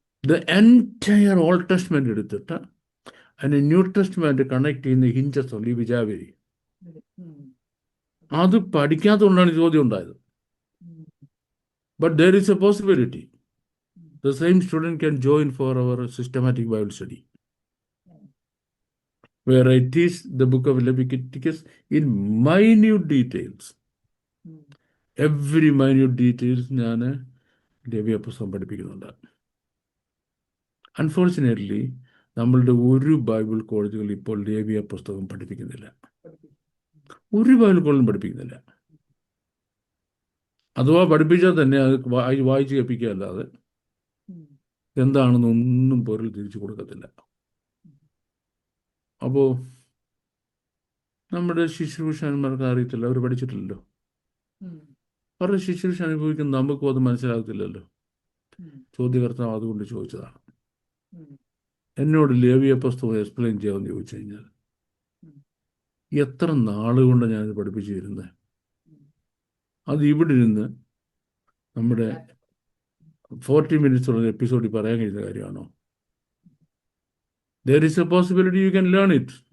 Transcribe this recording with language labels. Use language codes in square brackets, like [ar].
[en] the entire Old Testament [ml] എടുത്തിട്ട് അതിന് new testament connect ചെയ്യുന്ന ഹിഞ്ചസ് ഉണ്ട്, ഈ വിജാപരി. അത് പഠിക്കാത്തതുകൊണ്ടാണ് ചോദ്യം ഉണ്ടായത്. [en] But there is a possibility. The same student can join for our systematic Bible study, where I teach the book of Leviticus in minute details. Every minute details [ml] ഞാൻ ലേവ്യ പുസ്തകം പഠിപ്പിക്കുന്നുണ്ട്. അൺഫോർച്ചുനേറ്റ്ലി നമ്മളുടെ ഒരു ബൈബിൾ കോളേജുകൾ ഇപ്പോൾ ലേവ്യ പുസ്തകം പഠിപ്പിക്കുന്നില്ല. ഒരു ബൈബിൾ കോളേജും പഠിപ്പിക്കുന്നില്ല. അഥവാ പഠിപ്പിച്ചാൽ തന്നെ അത് വായിച്ച് കേൾപ്പിക്കുക അല്ലാതെ എന്താണെന്നൊന്നും പൊരുൾ തിരിച്ചു കൊടുക്കത്തില്ല. അപ്പോൾ നമ്മുടെ ശുശ്രൂഷന്മാർക്ക് അറിയത്തില്ല, അവർ പഠിച്ചിട്ടില്ലല്ലോ. അവരുടെ ശുശ്രൂഷ അനുഭവിക്കുന്ന നമുക്കും അത് മനസ്സിലാകത്തില്ലല്ലോ. ചോദ്യകർത്താവ് അതുകൊണ്ട് ചോദിച്ചതാണ്. എന്നോട് ലേവ്യ പുസ്തകം എക്സ്പ്ലെയിൻ ചെയ്യാമെന്ന് ചോദിച്ചു കഴിഞ്ഞാൽ എത്ര നാളുകൊണ്ട് ഞാനിത് പഠിപ്പിച്ചു തരുന്നത്. അത് ഇവിടെ ഇരുന്ന് നമ്മുടെ 40 മിനിറ്റ്സുള്ള എപ്പിസോഡിൽ പറയാൻ കഴിയുന്ന കാര്യമാണോ? [en] There is a possibility you can learn it.